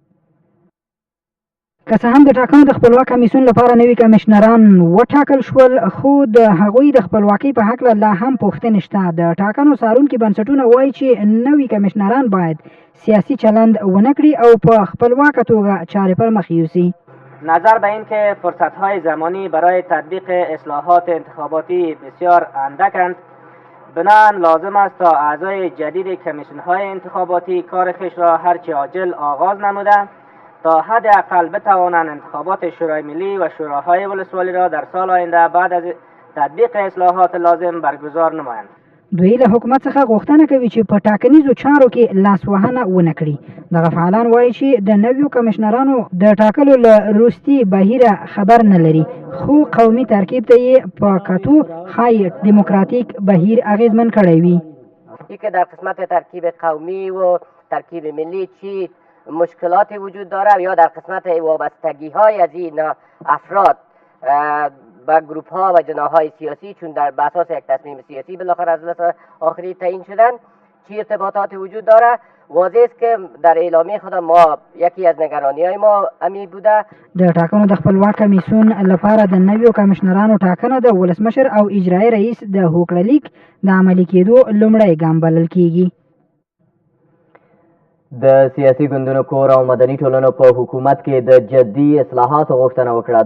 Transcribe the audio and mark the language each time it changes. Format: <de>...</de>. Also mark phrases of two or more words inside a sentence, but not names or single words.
<ps>که څه هم د ټاکنو د خپلواک کمیسیون لپاره نوي کمیشنران وټاکل شول، خو د هغوی د خپلواکۍ په هکله لا هم پوښتنې شته. د ټاکنو څارونکي بنسټونه وایي چې نوي کمیشنران باید سیاسي چلند ونه کړي او په خپلواکه توګه چارې پر مخ یوسي.</ps> <fa>نظر به این که فرصت‌های زمانی برای تطبیق اصلاحات انتخاباتی بسیار اندکند، بنابراین لازم است تا اعضای جدید کمیسیون‌های انتخاباتی کار خویش را هرچه عاجل آغاز نموده تا حداقل بتوانند انتخابات شورای ملی و شوراهای ولسوالی را در سال آینده بعد از تطبیق اصلاحات لازم برگزار نمایند.</fa> <ps>دوی له حکومت څخه غوښتنه کوي چې په ټاکنیزو چارو کې لاسوهنه ونه کړي. دغه فعالان وایي چې د نویو کمیشنرانو د ټاکلو له وروستي بهیره خبر نه لري، خو قومي ترکیب ته یې په کتو ښایي دیموکراتیک بهیر اغیزمن کړی وي.</ps> <fa>که در قسمت ترکیب قومی و ترکیب ملی چی مشکلاتی وجود داره یا در قسمت وابستگی های از این افراد با گروپ ها و جناح های سیاسی، چون در اساس یک تصمیم سیاسی بالاخره از جلسه آخری تعیین شدن، چی ارتباطاتی وجود داره. واضح است که در اعلامیه خود ما یکی از نگرانی های ما امی بوده.</fa> <ps>د ټاکنو د خپلواک کمیسیون لپاره د نویو کمیشنرانو ټاکنه د ولسمشر او اجرایي رئیس د هوکړه لیک د عملي کېدو لومړی ګام بلل کیږي. د سیاسي ګوندونو کور او مدني ټولنو په حکومت کې د جدي اصلاحاتو غوښتنه وکړه.</ps>